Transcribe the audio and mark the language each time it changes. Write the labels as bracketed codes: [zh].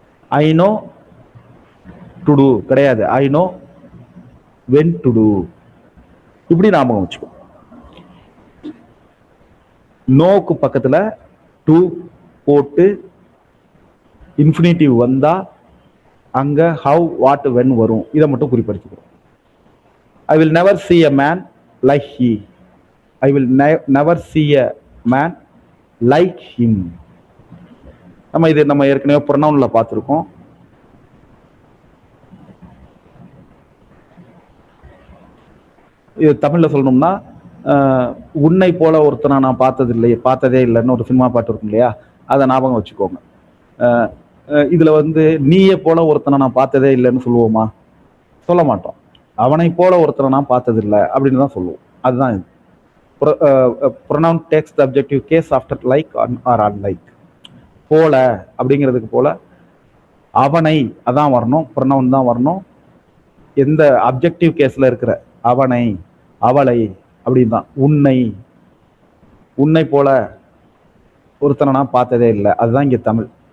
[en] I know to do கிடையாது, I know when to do. [ta] இப்படி ஞாபகம் வச்சுக்கோ. நோக்கு பக்கத்துல டு போட்டு இன்ஃபினிட்டிவ் வந்தா அங்க ஹவ், வாட், வென் வரும். இதை மட்டும் குறிப்பிடுத்துக்கிறோம். [en] I will never see a man like he, I will never see a man like him. [ta] நம்ம ஏற்கனவே ப்ரொனவுன்ல பார்த்துருக்கோம். இது தமிழ்ல சொல்லணும்னா, உன்னை போல ஒருத்தனை நான் பார்த்ததே இல்லைன்னு ஒரு சினிமா பாட்டு இருக்கும் இல்லையா, அதை ஞாபகம் வச்சுக்கோங்க. இதுல நீயே போல ஒருத்தனை நான் பார்த்ததே இல்லைன்னு சொல்லுவோமா? சொல்ல மாட்டோம். அவனை போல ஒருத்தனை நான் பார்த்ததில்லை அப்படின்னு தான் சொல்லுவோம். அதுதான் இது. [en] pronoun takes the objective case after like or unlike. [ta] போல அப்படிங்கிறதுக்கு போல அவனை அதான் வரணும், pronoun தான் வரணும். எந்த அப்ஜெக்டிவ் கேஸ்ல இருக்கிற அவனை, அவளை அப்படின்னு தான். உன்னை போல ஒருத்தனை நான் பார்த்ததே இல்லை, அதுதான் இங்க தமிழ்.